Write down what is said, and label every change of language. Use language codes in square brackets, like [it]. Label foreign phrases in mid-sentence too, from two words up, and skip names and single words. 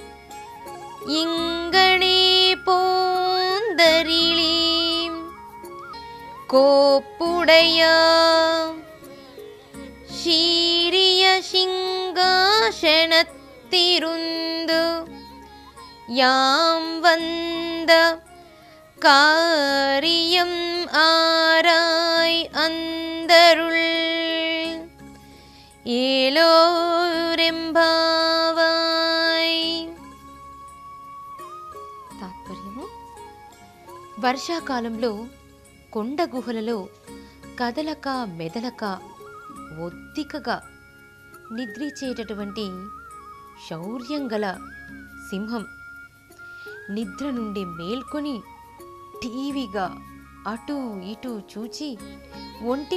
[ta] இங்கனே போந்தரிளி கோப்புடைய ஷீரிய சிங்காசனத்திருந்து யாம் வந்த காரியம் ஆராய் அந்தருள் ఏలోరెంబావాయ్. [te] తాత్పర్యము. వర్షాకాలంలో కొండ గుహలలో కదలక మెదలక ఒత్తికగా నిద్రించేటటువంటి శౌర్యం గల సింహం నిద్ర నుండి మేల్కొని టీవీగా అటు ఇటు చూచి ఒంటి